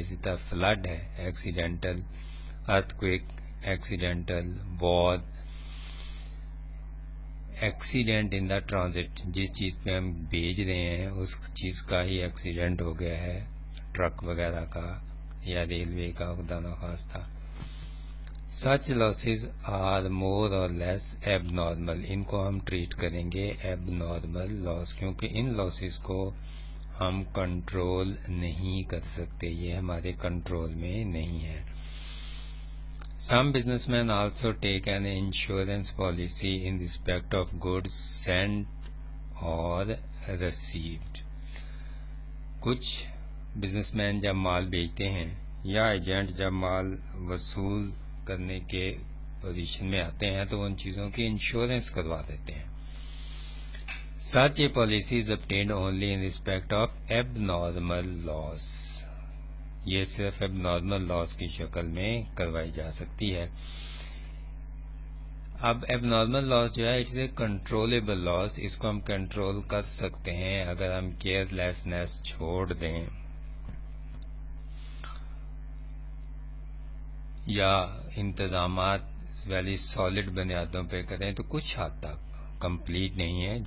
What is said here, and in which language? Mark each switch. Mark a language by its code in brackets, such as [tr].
[hi] इसी तरह फ्लड है accidental, earthquake accidental, war, [en] accident in the transit, [hi] जिस चीज पे हम भेज रहे हैं उस चीज का ही एक्सीडेंट हो गया है, ट्रक वगैरह का या रेलवे का, खुदा न खास्ता. [en] Such losses are more or less abnormal. [hi] इनको हम ट्रीट करेंगे एबनॉर्मल लॉस, क्योंकि इन लॉसेस को हम कंट्रोल नहीं कर सकते, ये हमारे कंट्रोल में नहीं है. [en] Some businessmen also take an insurance policy in respect of goods sent or received. [hi] कुछ बिजनेसमैन जब माल बेचते हैं या एजेंट जब माल वसूल करने के पोजीशन में आते हैं तो उन चीजों की इंश्योरेंस करवा देते हैं. [en] Such a policy is obtained only in respect of abnormal loss. [hi] ये सिर्फ एबनॉर्मल लॉस की शक्ल में करवाई जा सकती है. अब एबनॉर्मल लॉस जो है [en] It's a controllable loss. [hi] इसको हम कंट्रोल कर सकते हैं अगर हम केयरलेसनेस छोड़ दें या इंतजामात वाली सॉलिड बुनियादों पे करें तो कुछ हद तक कंप्लीट नहीं है.